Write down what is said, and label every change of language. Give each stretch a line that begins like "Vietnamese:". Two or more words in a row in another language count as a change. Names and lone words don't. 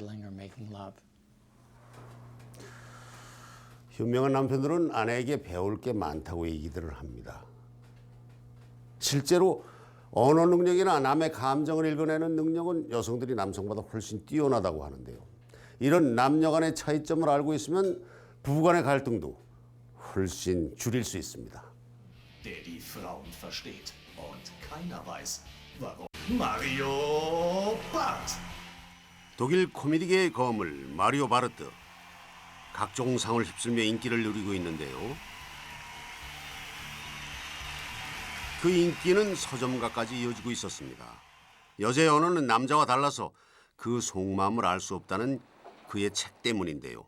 Korean: 현명한 남편들은 아내에게 배울 게 많다고 얘기들을 합니다. 실제로 언어 능력이나 남의 감정을 읽어내는 능력은 여성들이 남성보다 훨씬 뛰어나다고 하는데요. 이런 남녀 간의 차이점을 알고 있으면 부부 간의 갈등도 훨씬 줄일 수 있습니다.
German: Der die Frauen versteht und keiner weiß, warum. Mario Barth.
Korean: 독일 코미디계의 거물 마리오 바르트. 각종 상을 휩쓸며 인기를 누리고 있는데요. 그 인기는 서점가까지 이어지고 있었습니다. 여자의 언어는 남자와 달라서 그 속마음을 알 수 없다는 그의 책 때문인데요.